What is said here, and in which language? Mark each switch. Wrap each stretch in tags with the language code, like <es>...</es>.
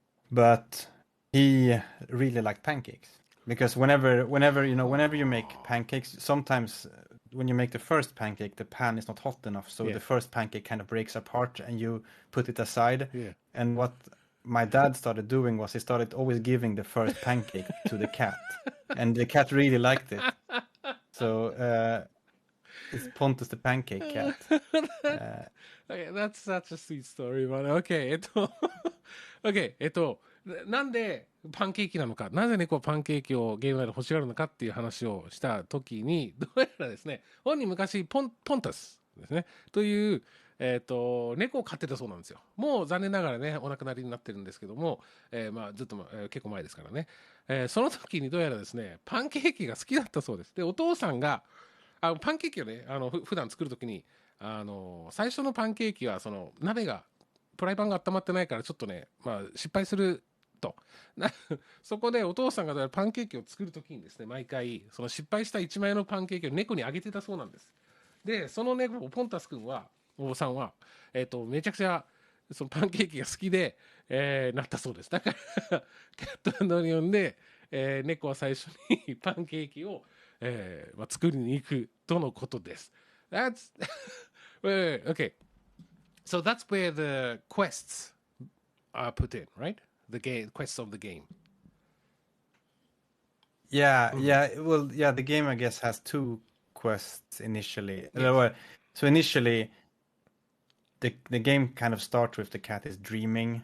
<en>But he really liked pancakes, because whenever you make pancakes, sometimes when you make the first pancake, the pan is not hot enough, so the first pancake kind of breaks apart, and you put it aside. Yeah. And what my dad started doing was he started always giving the first pancake to the cat, and the cat really liked it. So it's Pontus the pancake cat. Okay, that's such a sweet story, man.</en> <ja>Okay, OK、なんでパンケーキなのか、なぜ猫はパンケーキをゲーム内で欲しがるのかっていう話をした時に、どうやらですね、本人昔ポンタスですね、という、猫を飼ってたそうなんですよ。もう残念ながらね、お亡くなりになってるんですけども、まあずっと、結構前ですからね、その時にどうやらですね、パンケーキが好きだったそうです。で、お父さんが、パンケーキをね、普段作る時に、最初のパンケーキは、その、フライパンが温まってないから、ちょっとね、まあ、失敗すると。そこでお父さんがパンケーキを作る時にですね、毎回、その失敗した1枚のパンケーキを猫にあげてたそうなんです。で、その猫、ポンタス君は、お坊さんは、めちゃくちゃ、そのパンケーキが好きで、なったそうです。だから、キャット&オニオンで、猫は最初にパンケーキを、まあ、作りに行くとのことです。</ja> <en>That's okay. So that's where the quests are put in, right? The quests of the game. Yeah. Well, yeah, the game, I guess, has two quests initially. Yes. So initially, the game kind of starts with the cat is dreaming.</en>